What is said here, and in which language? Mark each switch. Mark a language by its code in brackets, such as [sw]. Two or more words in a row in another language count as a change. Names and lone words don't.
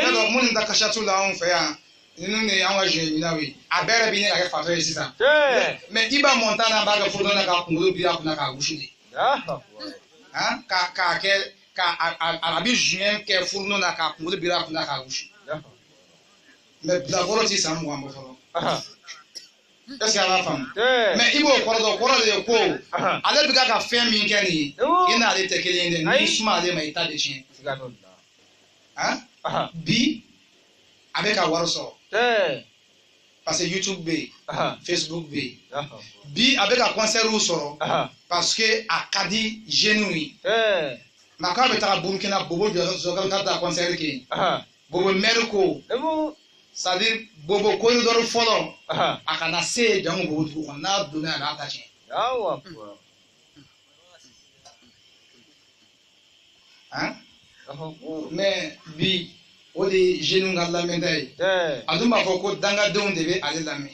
[bm] ne dɔn minnu ta kasatu la anw fɛ yan ninnu de y'an ka juin minaw ye a bɛɛ yɛrɛ bi ɲini ka kɛ fatɔ ye sisan Che. mɛ i b'a mɔntan na b'a kɛ foto na k'a kunkolo biri a kunna k'a wusu de [ar] Allahu akbar. [bm] k'a kɛ a bɛ juin kɛ furunɔ na k'a kunkolo biri a kunna k'a wusu [ar] Allahu [bm] mɛ bilakɔrɔ ti san mugan bɔ fɔlɔ Aha. [fr] est ce que [bm] a b'a faamu Che. mɛ i b'o kɔrɔ dɔn kɔrɔ de ye ko Aha. ale bɛ ka fɛn min kɛ nin ye Emu. i n'ale tɛ kelen ye dɛ Ayi. n'i suma ale ma i ta de tiɲɛ Sigatolla. han bi a bɛ ka wari sɔrɔ Che. [fr] parce que [bm] YouTube bɛ yen Aha. Facebook bɛ yen [ar] Allahu akbar. [bm] bi a bɛ ka concert sɔrɔ Aha. [fr] parce que [bm] a ka di jeunes ye Che. nka k'a bɛ taga Burukina Bobo jɔ ka taa concert kɛ yen Aha. Bobo maire ko Emu. [fr] c'est à dire [bm] Bobo corridor fɔlɔ Aha. a kana se yen jango Bobo dugu kɔnɔ n'a donna a b'a ta tiɲɛ [ar] Allahu akbar. han Allahu akbar. [bm] mais bi o de ye jeunes ka lamɛnta ye Che. a dun b'a fɔ ko dangadenw de bɛ ale lamɛn